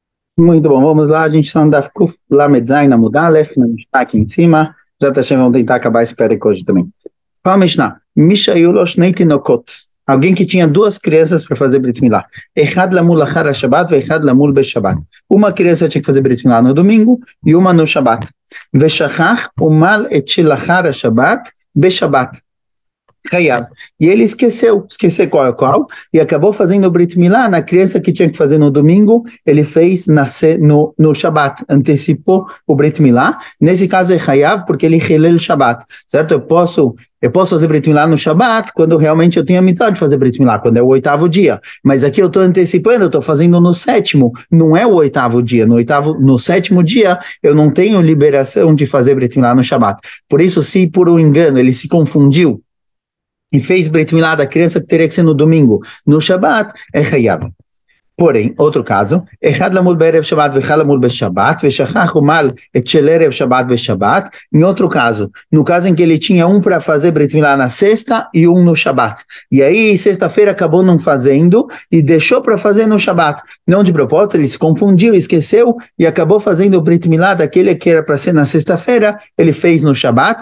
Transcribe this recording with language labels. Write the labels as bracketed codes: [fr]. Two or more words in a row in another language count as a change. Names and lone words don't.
[pt] Muito bom, vamos lá, a gente está no [he] דף קוף למד זין עמוד אלף, [pt] na Mishnah aqui em cima, já tá chegando, vamos tentar acabar esse perek hoje também. Fala Mishnah, [he] מי שיש לו שני תינוקות, [pt] alguém que tinha duas crianças para fazer [he] ברית מילה, אחד למול אחר השבת ואחד למול בשבת, [pt] uma criança tinha que fazer [he] ברית מילה [pt] no domingo e uma no Shabbat, [he] ושכח ומל את של אחר השבת בשבת חייב. [pt] E ele esqueceu qual é qual, e acabou fazendo o [he] ברית מילה [pt] na criança que tinha que fazer no domingo, ele fez nascer no Shabat, antecipou o [he] ברית מילה. [pt] Nesse caso é Hayab, porque ele [he] חילל שבת, [pt] certo? Eu posso fazer [he] ברית מילה [pt] no Shabat quando realmente eu tenho a mitzvah de fazer [he] ברית מילה, [pt] quando é o oitavo dia. Mas aqui eu estou antecipando, eu estou fazendo no sétimo, não é o oitavo dia. No sétimo dia eu não tenho liberação de fazer [he] ברית מילה [pt] no Shabat. Por isso, se por um engano ele se confundiu e fez [he] ברית מילה [pt] da criança que teria que ser no domingo, no Shabat, é Hayab. Porém, outro caso, [he] אחד למול בערב שבת ואחד למול בשבת ושכח ומל את של ערב שבת בשבת. [pt] Em outro caso, no caso em que ele tinha um para fazer [he] ברית מילה [pt] na sexta e um no Shabbat. E aí, sexta-feira acabou não fazendo e deixou para fazer no Shabbat. Não de propósito, ele se confundiu, esqueceu e acabou fazendo o [he] ברית מילה [pt] daquele que era para ser na sexta-feira, ele fez no Shabbat.